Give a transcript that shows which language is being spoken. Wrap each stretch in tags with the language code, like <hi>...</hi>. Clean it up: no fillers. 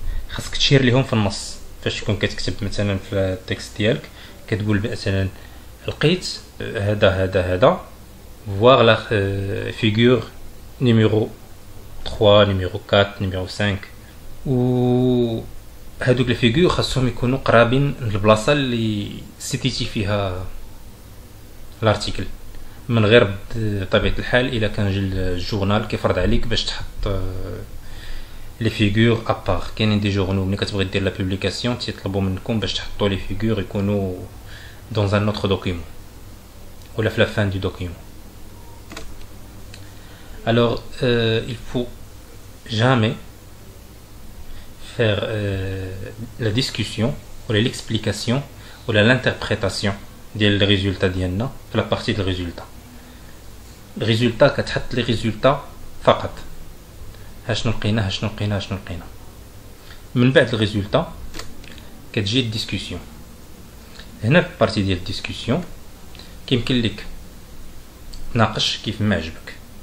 <ar>خاصك تشير ليهم في النص فاش تكون كتكتب مثلا في التكست ديالك، كتقول مثلا لقيت هذا</ar> <fr>voir la figure numéro 3 numéro 4 numéro 5</fr> <ar>و هادوك لي فيغور خاصهم يكونوا قرابين للبلاصه اللي سيتيتي فيها الارتيكل، من غير بطبيعه الحال الا كان الجورنال كيفرض عليك باش تحط لي فيغور ابار. كاينين دي جورنال ملي كتبغي دير لا بوبليكاسيون تيطلبوا منكم باش تحطوا لي فيغور يكونوا</ar> <fr>dans un autre document ou la fin du document. Alors il faut jamais faire la discussion ou l'explication ou l'interprétation des résultats</fr> <ar>ديالنا في</ar> <fr>la partie du résultat. Le résultat</fr> <ar>كتحط</ar> <fr>les résultats</fr> <ar>فقط، شنو لقينا شنو لقينا شنو لقينا. من بعد الريزولتا كتجي الديسكوسيون. هنا في البارتي ديال الديسكوسيون كيمكن لك تناقش كيف ما عجبك.</ar>